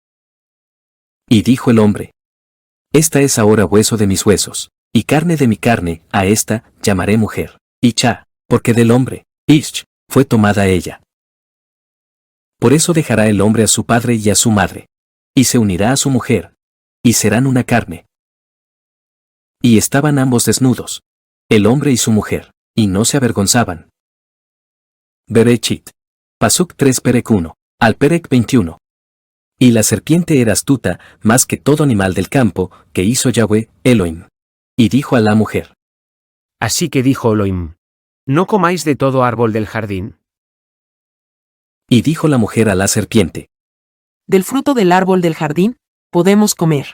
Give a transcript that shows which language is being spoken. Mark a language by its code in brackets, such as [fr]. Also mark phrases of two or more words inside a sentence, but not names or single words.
[es] Y dijo el hombre: esta es ahora hueso de mis huesos, y carne de mi carne, a esta llamaré mujer, Icha, porque del hombre, Ish, fue tomada ella. Por eso dejará el hombre a su padre y a su madre, y se unirá a su mujer, y serán una carne. Y estaban ambos desnudos, el hombre y su mujer, y no se avergonzaban. [he] בראשית. פסוק 3 פרק 1, על פרק 21. [es] Y la serpiente era astuta, más que todo animal del campo, que hizo Yahweh Elohim. Y dijo a la mujer: así que dijo Elohim: no comáis de todo árbol del jardín. Y dijo la mujer a la serpiente: del fruto del árbol del jardín, podemos comer.